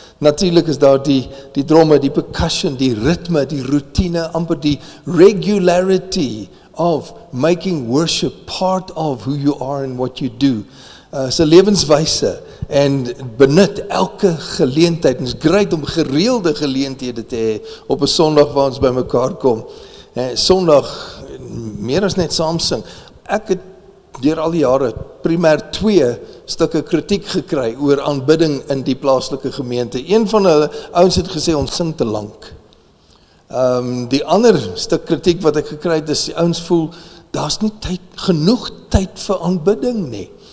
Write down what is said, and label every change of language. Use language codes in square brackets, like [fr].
[af] Natuurlik is daar die dromme, die percussion, die ritme, die routine, amper die [en] regularity of making worship part of who you are and what you do. [af] Is 'n lewenswyse en benut elke geleentheid. En is great om gereelde geleenthede te hê op 'n Sondag waar ons by mekaar kom. Sondag meer as net saam sing. Ek het deur al die jare primêr 2 stukke kritiek gekry oor aanbidding in die plaaslike gemeente. Een van hulle ouens het gesê ons sing te lank. Die ander stuk kritiek wat ek gekry het is die ouens voel daar's nie genoeg tyd vir aanbidding nie.